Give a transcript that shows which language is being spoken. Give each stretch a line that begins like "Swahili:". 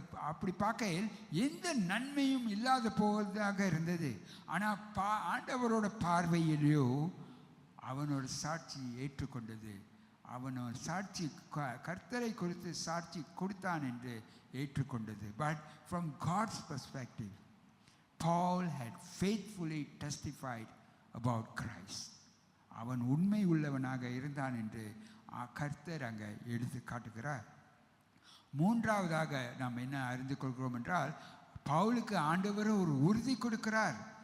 Tamil: அப்படி பார்க்கையில் எந்த நன்மையும் இல்லாத போவதாக இருந்தது. ஆனால் ஆண்டவரோட பார்வையிலேயோ அவனோட சாட்சி ஏற்றுக்கொண்டது. அவன் சாட்சி கர்த்தரை குறித்து சாட்சி கொடுத்தான் என்று ஏற்றுக்கொண்டது.
English: But from God's perspective, Paul had faithfully testified about Christ.
Tamil: அவன் உண்மை உள்ளவனாக இருந்தான் என்று கர்த்தர் அங்கே எடுத்து காட்டுகிறார். மூன்றாவதாக நாம் என்ன அறிந்து கொள்கிறோம் என்றால், பவுலுக்கு ஆண்டவர் ஒரு உறுதி கொடுக்கிறார்.